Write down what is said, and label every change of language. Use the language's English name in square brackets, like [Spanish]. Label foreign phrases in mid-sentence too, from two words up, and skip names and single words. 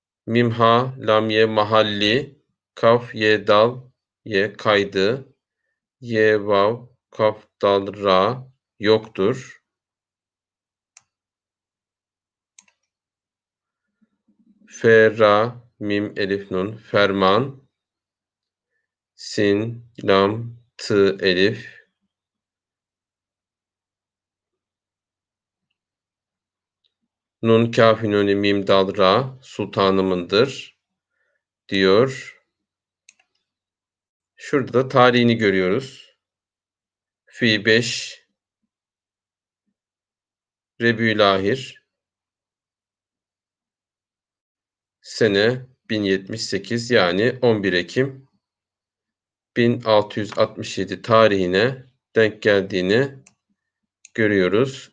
[Turkish] mim ha, lam ye mahalli, kaf ye dal ye kaydı, ye vav, kaf dal ra yoktur. Fe ra, mim elif nun ferman, sin lam tı elif, nun kâf nuni mim dal ra sultanımındır diyor. Şurada da tarihini görüyoruz. Fi 5 Rebü'l-Ahir sene 1078 yani 11 Ekim 1667 tarihine denk geldiğini görüyoruz.